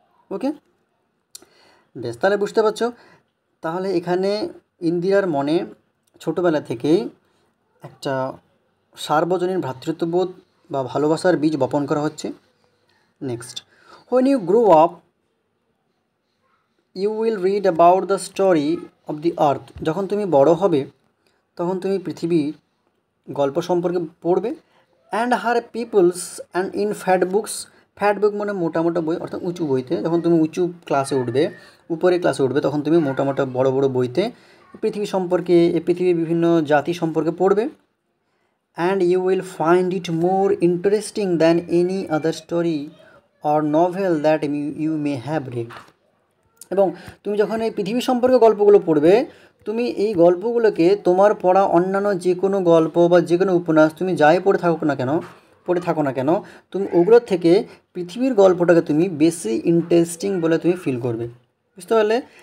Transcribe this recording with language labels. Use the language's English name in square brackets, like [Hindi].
[Bangla] ওকে, বেশ, তাহলে বুঝতে পারছো। তাহলে এখানে ইন্দিরার মনে ছোটোবেলা থেকেই একটা সার্বজনীন ভ্রাতৃত্ববোধ বা ভালোবাসার বীজ বপন করা হচ্ছে। [English] next, when you grow up you will read about the story of the earth, [Bangla] যখন তুমি বড় হবে তখন তুমি পৃথিবীর গল্প সম্পর্কে পড়বে। [English] and her peoples and in fat books, [Bangla] fat বুক মানে মোটা মোটা বই, অর্থাৎ উঁচু বইতে, যখন তুমি উঁচু ক্লাসে উঠবে, উপরে ক্লাসে উঠবে, তখন তুমি মোটা মোটা বড় বড় বইতে পৃথিবী সম্পর্কে, এই পৃথিবীর বিভিন্ন জাতি সম্পর্কে পড়বে। [English] and you will find it more interesting than any other story or novel that you may have read, [Bangla] এবং তুমি যখন এই পৃথিবী সম্পর্কে গল্পগুলো পড়বে, তুমি এই গল্পগুলোকে তোমার পড়া অন্যান্য যে কোনো গল্প বা যে কোনো উপন্যাস তুমি যাই পড়ে থাকো না কেন, তুমি ওগুলোর থেকে পৃথিবীর গল্পটাকে তুমি বেশি ইন্টারেস্টিং বলে তুমি ফিল করবে। বুঝতে পারলে?